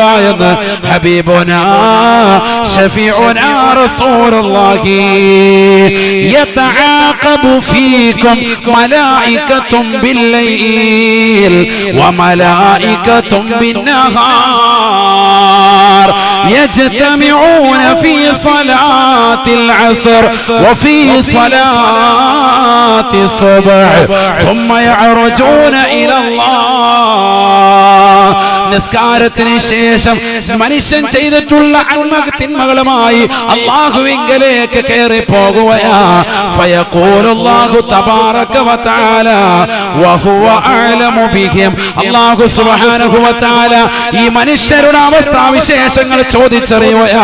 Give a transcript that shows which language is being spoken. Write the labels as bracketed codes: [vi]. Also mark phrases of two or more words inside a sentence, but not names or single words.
[ar] എന്ന് حبيبنا شفيعنا رسول الله يتعاقب فيكم ملائكة بالليل وملائكة بالنهار يجتمعون في صلاة العصر وفي صلاة الصبح ثم يعرجون إلى الله. [ml] നിസ്കാരത്തിന് ശേഷം മനുഷ്യൻ ചെയ്തിട്ടുള്ള തിന്മകളുമായി അല്ലാഹുവിങ്കലേക്ക് കയറി പോകുകയാ. [ar] فيقول الله تبارك وتعالى وهو أعلم بهم. الله سبحانه وتعالى [ml] ഈ മനുഷ്യരുടെ അവസ്ഥാവിശേഷങ്ങൾ ചോദിച്ചറിയുകയാ.